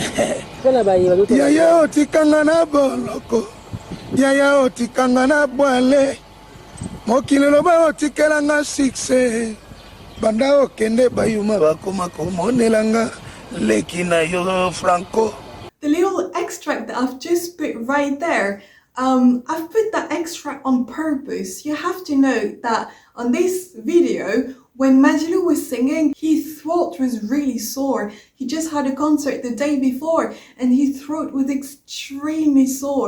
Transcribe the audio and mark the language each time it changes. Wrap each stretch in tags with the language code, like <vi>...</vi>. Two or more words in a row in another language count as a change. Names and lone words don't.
<ln>kana bayi baluto ya otikanga na boloko ya otikanga na bwale mokili loba otikelanga succès banda okende bayuma bakoma komonelanga leki na yo Franco.</ln> <en>The little extract that I've just put right there, I've put that extract on purpose. You have to know that on this video, when Madilu was singing, his throat was really sore. He just had a concert the day before and his throat was extremely sore.</en>